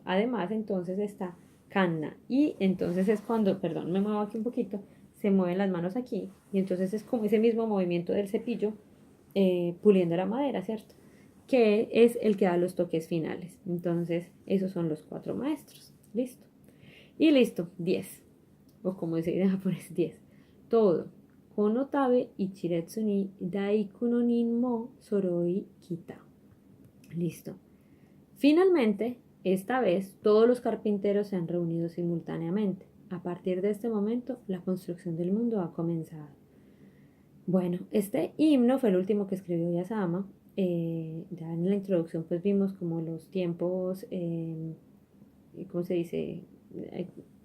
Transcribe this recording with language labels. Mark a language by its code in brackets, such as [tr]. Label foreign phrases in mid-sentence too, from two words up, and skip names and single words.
[es] Además entonces está Kanna y entonces es cuando, perdón, me muevo aquí un poquito, se mueven las manos aquí y entonces es como ese mismo movimiento del cepillo puliendo la madera, ¿cierto? Que es el que da los toques finales. Entonces, esos son los 4 maestros. Listo. Y listo, 10. O como dice en japonés, 10. Todo. [ja] このたび いちれつ に だいく の にん も そろい きた. [es] Listo. Finalmente, esta vez, todos los carpinteros se han reunido simultáneamente. A partir de este momento, la construcción del mundo ha comenzado. Bueno, este himno fue el último que escribió Yasama. Ya en la introducción pues vimos como los tiempos, ¿cómo se dice?